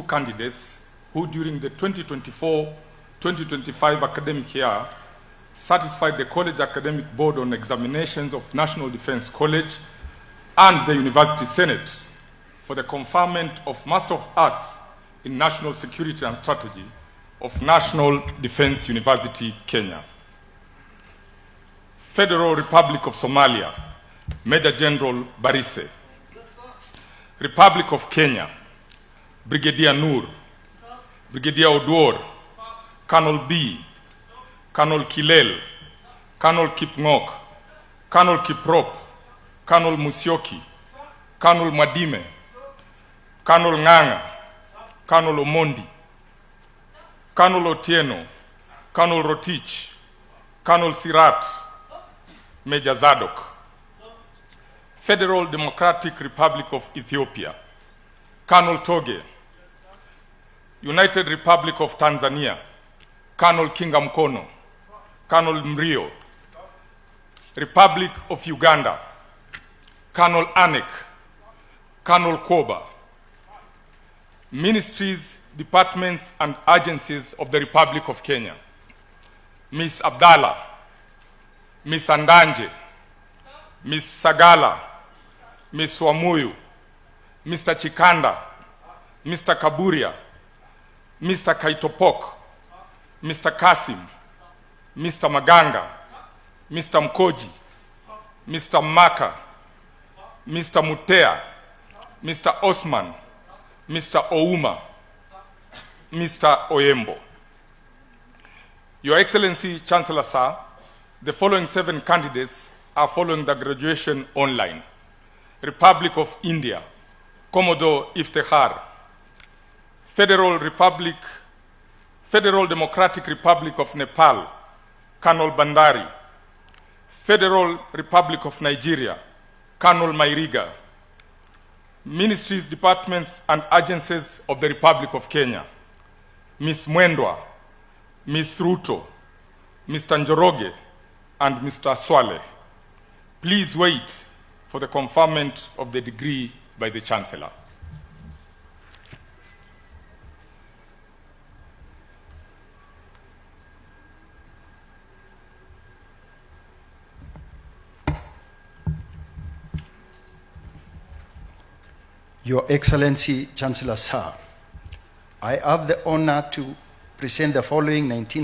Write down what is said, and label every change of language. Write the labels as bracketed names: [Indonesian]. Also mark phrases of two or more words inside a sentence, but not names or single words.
[English] candidates who during the 2024-2025 academic year satisfied the College Academic Board on Examinations of National Defense College and the University Senate for the conferment of Master of Arts in National Security and Strategy of National Defense University, Kenya. Federal Republic of Somalia, Major General Barise. Republic of Kenya, Brigadier Noor, Brigadier Odwor, Colonel B, Colonel Kilel, Colonel Kipngok, Colonel Kiprop, Colonel Musyoki, Colonel Madime, Colonel Nganga, Colonel Omondi, Colonel Otieno, Colonel Rotich, Colonel Sirat, Major Zadok. Federal Democratic Republic of Ethiopia, Colonel Toge. United Republic of Tanzania, Colonel Kingamkono, Colonel Mrio. Republic of Uganda, Colonel Anek, Colonel Koba. Ministries, departments, and agencies of the Republic of Kenya, Miss Abdallah, Miss Andanje, Miss Sagala, Miss Wamuyu, Mr. Chikanda, Mr. Kaburia, Mr. Kaitopok, Mr. Kasim, Mr. Maganga, Mr. Mkoji, Mr. Maka, Mr. Mutea, Mr. Osman, Mr. Ouma, Mr. Oyembo. Your Excellency, Chancellor, sir, the following 7 candidates are following the graduation online. Republic of India, Commodore Iftikhar. Federal Republic, Federal Democratic Republic of Nepal, Colonel Bandari, Federal Republic of Nigeria, Colonel Mairiga, ministries, departments, and agencies of the Republic of Kenya, Ms. Mwendwa, Ms. Ruto, Mr. Njoroge, and Mr. Swale. Please wait for the conferment of the degree by the Chancellor. Your Excellency, Chancellor Sir, I have the honor to present the following 19